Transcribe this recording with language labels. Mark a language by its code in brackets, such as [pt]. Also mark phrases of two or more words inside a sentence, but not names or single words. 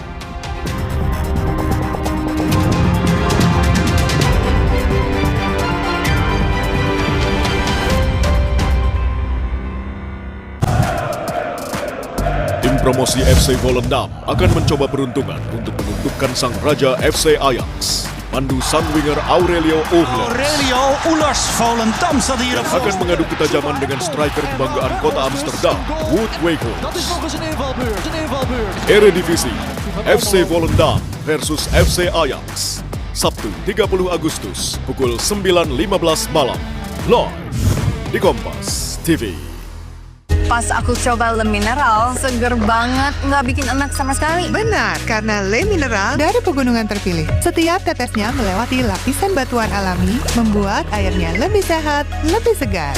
[id] Tim promosi FC Volendam akan mencoba peruntungan untuk menundukkan sang raja FC Ajax. Mandu sang winger Aurelio Uhlers [nl] Volendam staat hier [id] yang akan mengadu ketajaman dengan striker kebanggaan kota Amsterdam, Wout Weghorst. Eredivisie, FC Volendam versus FC Ajax. Sabtu 30 Agustus pukul 9.15 malam. Live di Kompas TV. Pas aku coba Le Mineral, seger banget, nggak bikin enak sama sekali. Benar, karena Le Mineral dari pegunungan terpilih. Setiap tetesnya melewati lapisan batuan alami, membuat airnya lebih sehat, lebih segar.